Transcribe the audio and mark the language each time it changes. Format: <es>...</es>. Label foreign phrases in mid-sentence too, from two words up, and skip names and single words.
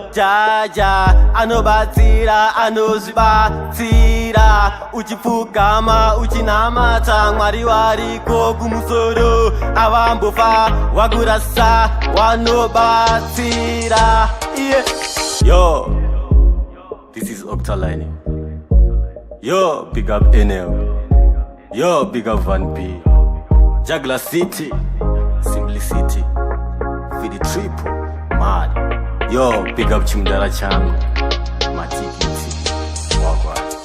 <sn>Jaja anobatsira, anozvibatsira. Uchipfugama, uchinamata Mwari wariko kumusoro. Avambofa, wakurasa, wanobatsira. Iye.</sn> <en>Yo, this is Octaline. Yo, big up N L. Yo, big up Van P. Juggler City, Simplicity, Fidi Triple, Mad. Yo, big up Chimdara changu, Matikiti, Wagwan.</en>